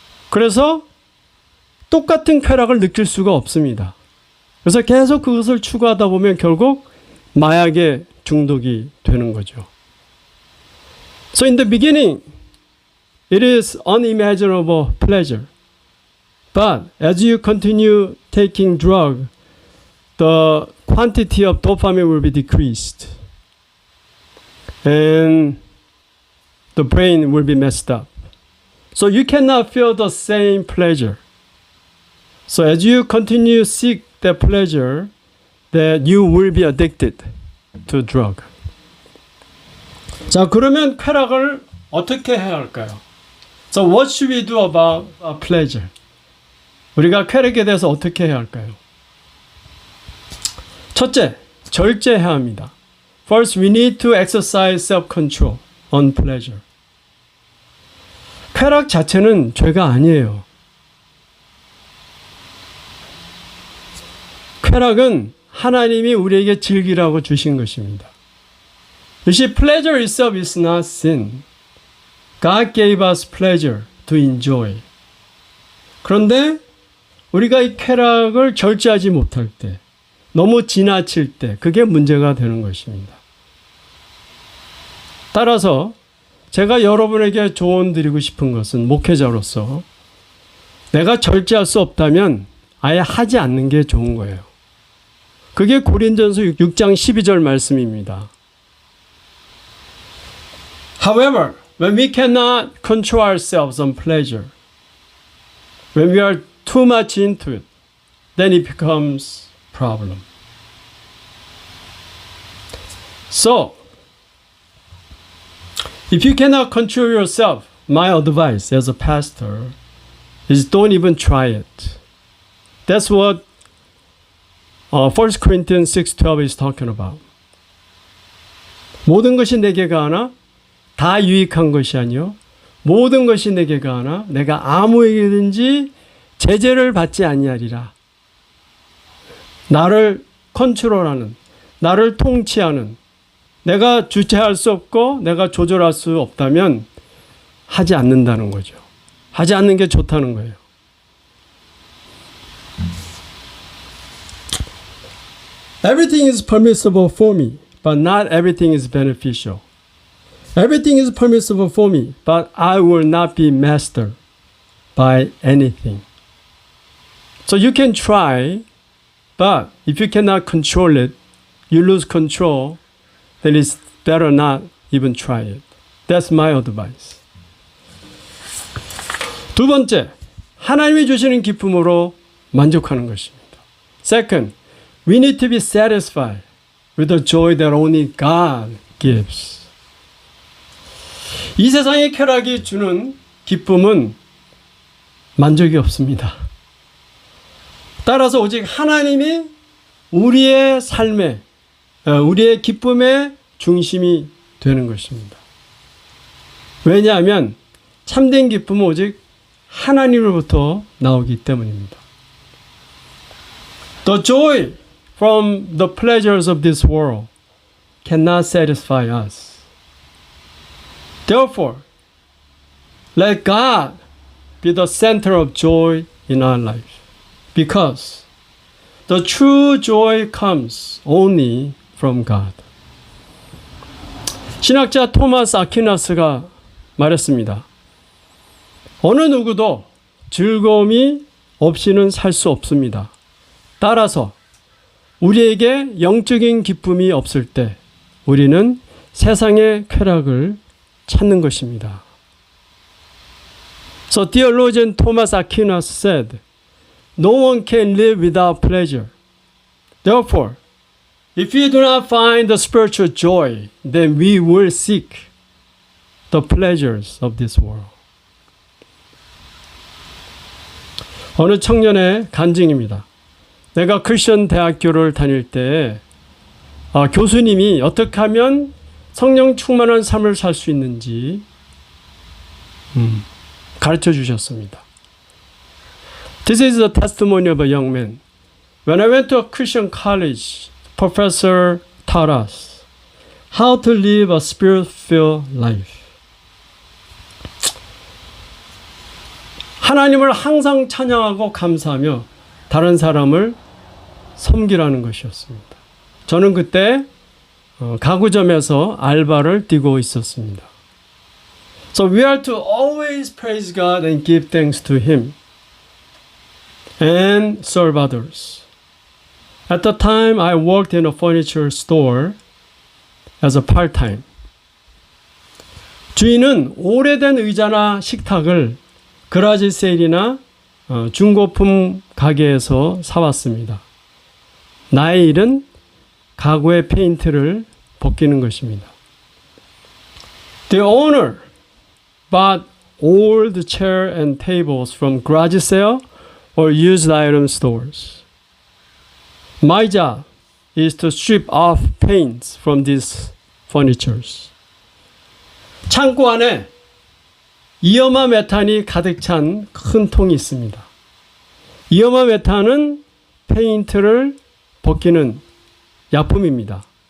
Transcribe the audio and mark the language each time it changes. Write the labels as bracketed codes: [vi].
[ko] 그래서 똑같은 쾌락을 느낄 수가 없습니다. 그래서 계속 그것을 추구하다 보면 결국 마약에 중독이 되는 거죠. [en] So in the beginning, it is unimaginable pleasure. But as you continue taking drug, the quantity of dopamine will be decreased. And the brain will be messed up. So you cannot feel the same pleasure. So as you continue to seek that pleasure, that you will be addicted to drug. [ko] 자, 그러면 쾌락을 어떻게 해야 할까요? [en] So what should we do about pleasure? [ko] 우리가 쾌락에 대해서 어떻게 해야 할까요? 첫째, 절제해야 합니다. [en] First, we need to exercise self-control on pleasure. [ko] 쾌락 자체는 죄가 아니에요. 쾌락은 하나님이 우리에게 즐기라고 주신 것입니다. [en] You see, pleasure itself is not sin. God gave us pleasure to enjoy. [ko] 그런데 우리가 이 쾌락을 절제하지 못할 때, 너무 지나칠 때, 그게 문제가 되는 것입니다. 따라서 제가 여러분에게 조언 드리고 싶은 것은 목회자로서 내가 절제할 수 없다면 아예 하지 않는 게 좋은 거예요. 그게 고린전서 6장 12절 말씀입니다. [en] However, when we cannot control ourselves on pleasure, when we are too much into it, then it becomes a problem. So, if you cannot control yourself, my advice as a pastor is don't even try it. That's what 1 Corinthians 6:12 is talking about. [ko] 모든 것이 내게 가하나 다 유익한 것이 아니요 모든 것이 내게 가하나 내가 아무에게든지 제재를 받지 아니하리라. 나를 컨트롤하는, 나를 통치하는, 내가 주체할 수 없고 내가 조절할 수 없다면 하지 않는다는 거죠. 하지 않는 게 좋다는 거예요. [en] Everything is permissible for me, but not everything is beneficial. Everything is permissible for me, but I will not be mastered by anything. So you can try, but if you cannot control it, you lose control, then it's better not even try it. That's my advice. [ko] 두 번째, 하나님이 주시는 기쁨으로 만족하는 것입니다. [en] Second, we need to be satisfied with the joy that only God gives. [ko] 이 세상의 쾌락이 주는 기쁨은 만족이 없습니다. 따라서 오직 하나님이 우리의 삶에, 우리의 기쁨의 중심이 되는 것입니다. 왜냐하면 참된 기쁨은 오직 하나님으로부터 나오기 때문입니다. [en] The joy from the pleasures of this world cannot satisfy us. Therefore, let God be the center of joy in our life. Because the true joy comes only from God. [ko] 신학자 토마스 아퀴나스가 말했습니다. 어느 누구도 즐거움이 없이는 살 수 없습니다. 따라서 우리에게 영적인 기쁨이 없을 때 우리는 세상의 쾌락을 찾는 것입니다. [en] So theologian Thomas Aquinas said, "No one can live without pleasure. Therefore, if we do not find the spiritual joy, then we will seek the pleasures of this world." [ko] 어느 청년의 간증입니다. 내가 크리스천 대학교를 다닐 때 교수님이 어떻게 하면 성령 충만한 삶을 살 수 있는지 가르쳐 주셨습니다. [en] This is the testimony of a young man. When I went to a Christian college, professor taught us how to live a spirit-filled life. [ko] 하나님을 항상 찬양하고 감사하며 다른 사람을 섬기라는 것이었습니다. 저는 그때 가구점에서 알바를 뛰고 있었습니다. [en] So we are to always praise God and give thanks to Him and serve others. At the time, I worked in a furniture store as a part-time. [ko] 주인은 오래된 의자나 식탁을 그라지 세일이나 중고품 가게에서 사왔습니다. 나의 일은 가구의 페인트를 벗기는 것입니다. [en] The owner bought old chairs and tables from garage sale or used item stores. My job is to strip off paints from these furnitures. [ko] 창고 안에 이어마 메탄이 가득 찬 큰 통이 있습니다. 이어마 메탄은 페인트를 벗기는 약품입니다.